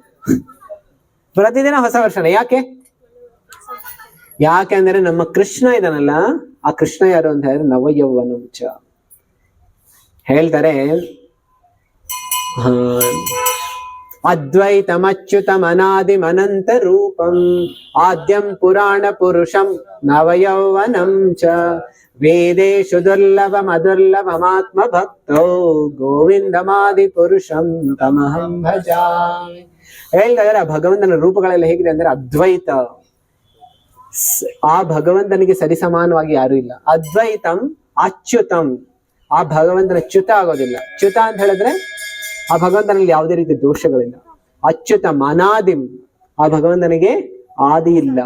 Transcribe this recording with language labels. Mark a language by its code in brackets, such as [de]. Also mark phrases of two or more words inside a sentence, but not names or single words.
[kn] ಪ್ರತಿದಿನ ಹೊಸ ವರ್ಷನ. ಯಾಕೆ ಅಂದ್ರೆ ನಮ್ಮ ಕೃಷ್ಣ ಇದಾನಲ್ಲ, ಆ ಕೃಷ್ಣ ಯಾರು ಅಂತ ಹೇಳಿದ್ರೆ ನವಯೌವನಂಚ ಹೇಳ್ತಾರೆ. [sa] ಅದ್ವೈತಮಚ್ಯುತಮನಾದಿಮನಂತ ರೂಪಂ ಆದ್ಯಂ ಪುರಾಣ ಪುರುಷಂ ನವಯೌವನಂ ಚ ವೇದೇಶು ದುರ್ಲಭಮದುರ್ಲಭಮಾತ್ಮ ಭಕ್ತೋ ಗೋವಿಂದಮಾದಿ ಪುರುಷಂ ತಮಹಂ ಭಜಾಮಿ. [kn] ಹೇಳ್ತಾ ಇದ್ದಾರೆ, ಭಗವಂತನ ರೂಪಗಳೆಲ್ಲ ಹೇಗಿದೆ ಅಂದ್ರೆ ಅದ್ವೈತ, ಆ ಭಗವಂತನಿಗೆ ಸರಿಸಮಾನವಾಗಿ ಯಾರು ಇಲ್ಲ. [sa] ಅದ್ವೈತಂ ಅಚ್ಯುತಂ, [kn] ಆ ಭಗವಂತನ ಚ್ಯುತ ಆಗೋದಿಲ್ಲ. ಚ್ಯುತ ಅಂತ ಹೇಳಿದ್ರೆ ಆ ಭಗವಂತನಲ್ಲಿ ಯಾವುದೇ ರೀತಿ ದೋಷಗಳಿಲ್ಲ. [sa] ಅಚ್ಯುತಂ ಅನಾದಿಂ, [kn] ಆ ಭಗವಂತನಿಗೆ ಆದಿ ಇಲ್ಲ.